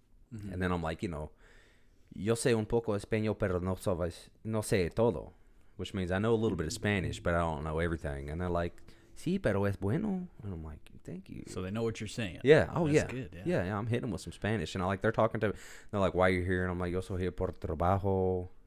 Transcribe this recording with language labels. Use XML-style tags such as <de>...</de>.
<en>And then I'm like,</en> <es>yo sé un poco español, pero no sé todo.</es> <en>Which means I know a little bit of Spanish, but I don't know everything. And they're like,</en> <es>sí, pero es bueno.</es> <en>And I'm like, thank you. So they know what you're saying. Yeah. Oh, That's yeah. Good, Yeah, I'm hitting them with some Spanish. And they're talking to me. They're like, why are you here? And I'm like,</en> <es>yo soy</es> <en>here</en> <es>por trabajo.</es>